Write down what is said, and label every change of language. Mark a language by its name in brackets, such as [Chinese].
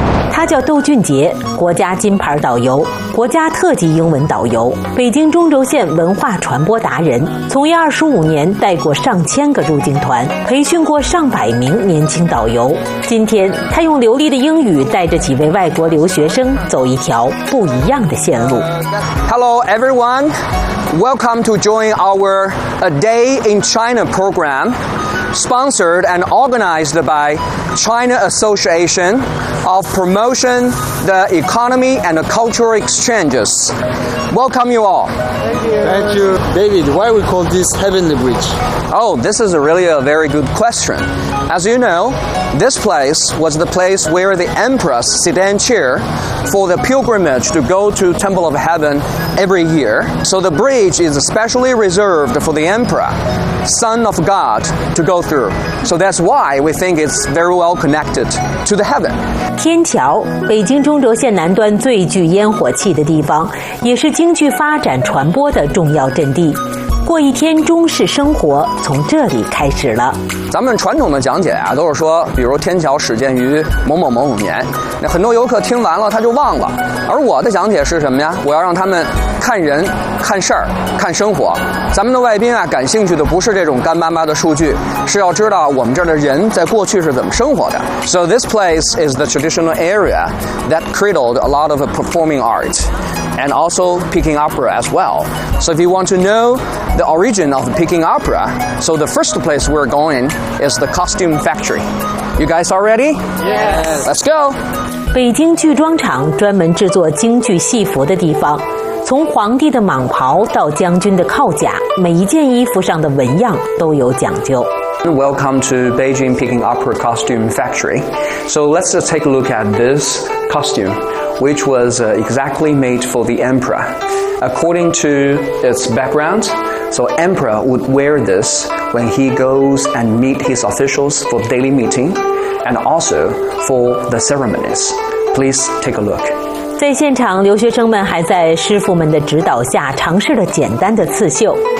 [Chinese] 他叫窦俊杰，国家金牌导游，国家特级英文导游，北京中轴线文化传播达人，从业25年，带过上千个入境团，培训过上百名年轻导游。今天他用流利的英语带着几位外国留学生走一条不一样的线路。 [English] Hello everyone, welcome to join our A Day in China program, sponsored and organized by China Association of Promotion, the Economy and the Cultural Exchanges. Welcome you all. Thank you. David, why we call this Heavenly Bridge? Oh, this is a very good question. As you know, this place was the place where the Empress Sidan Chir for the pilgrimage to go to Temple of Heaven every year. So the bridge is specially reserved for the Emperor, Son of God, to go through. So that's why we think it's very well connected to the heaven. [Chinese] 天桥，北京中轴线南端最具烟火气的地方，也是京剧发展传播的重要阵地。过一天中式生活从这里开始了。咱们传统的讲解啊，都是说比如天桥始建于某某某某年，那很多游客听完了他就忘了。而我的讲解是什么呀？我要让他们看人看事儿看生活。咱们的外宾啊，感兴趣的不是这种干巴巴的数据，是要知道我们这儿的人在过去是怎么生活的。 [English] So this place is the traditional area that cradled a lot of performing art and also Peking opera as well. So if you want to knowThe origin of the Peking Opera. So the first place we're going is the costume factory. You guys are ready? Yes. Let's go. [Chinese] 北京剧装厂专门制作京剧戏服的地方，从皇帝的蟒袍到将军的铐甲，每一件衣服上的纹样都有讲究。 [English] Welcome to Beijing Peking Opera Costume Factory. So let's just take a look at this costume, which was exactly made for the emperor. According to its background, so emperor would wear this when he goes and meet his officials for daily meeting and also for the ceremonies. Please take a look. [Chinese] 在现场，留学生们还在师傅们的指导下尝试了简单的刺绣。